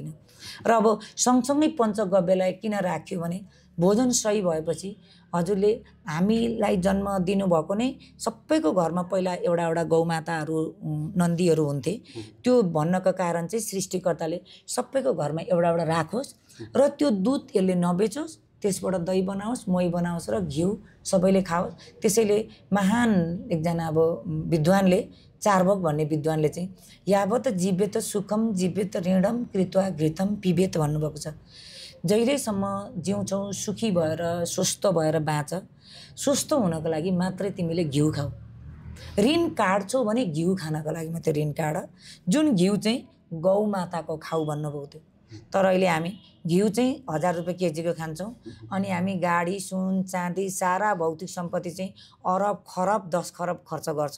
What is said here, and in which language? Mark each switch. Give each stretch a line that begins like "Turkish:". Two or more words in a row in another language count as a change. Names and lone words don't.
Nepali: र अब सँगसँगै पञ्चगव्यलाई किन राख्यो भने भोजन सही भएपछि हजुरले हामीलाई जन्म दिनुभएको नै सबैको घरमा पहिला एउटा गौमाताहरू नन्दीहरू हुन्थे। त्यो भन्नको कारण चाहिँ सृष्टिकर्ताले सबैको घरमा एउटा राखोस् र त्यो दुध यसले नबेचोस्, त्यसबाट दही बनाओस्, मही बनाओस् र घिउ सबैले खाओस्। त्यसैले महान एकजना अब विद्वानले, चार्वाक भन्ने विद्वानले चाहिँ
Sanskrit: यावत जीवेत सुखम जीवेत ऋणम कृत्वा घृतम पिबेत
Nepali: भन्नुभएको छ। जहिलेसम्म जिउँछौ सुखी भएर स्वस्थ भएर बाँच। स्वस्थ हुनको लागि मात्रै तिमीले घिउ खाऊ। ऋण काट्छौ भने घिउ खानको लागि मात्रै ऋण काट, जुन घिउ चाहिँ गौमाताको खाऊ भन्नुभएको थियो। तर अहिले हामी घिउ चाहिँ 1000 रुपियाँ केजीको खान्छौँ, अनि हामी गाडी, सुन, चाँदी, सारा भौतिक सम्पत्ति चाहिँ अरब खरब 10 खरब खर्च गर्छौँ।